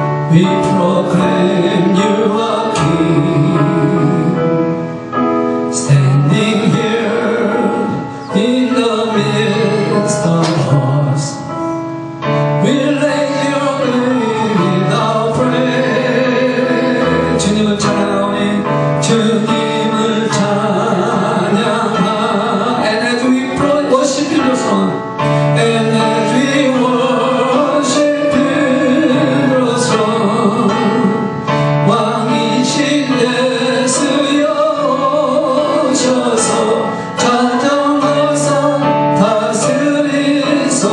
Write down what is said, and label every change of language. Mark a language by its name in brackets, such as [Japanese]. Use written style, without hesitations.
[English] We proclaim you are King. Standing here in the midst of us, we lay your name in our praise. [Korean] 주님을 찬양하오니 주님을 찬양하. [English] And as we worship you, Son, and as we worship you, Son, [Korean] 왕이신 예수여 오셔서 찬양하사 다스리소서.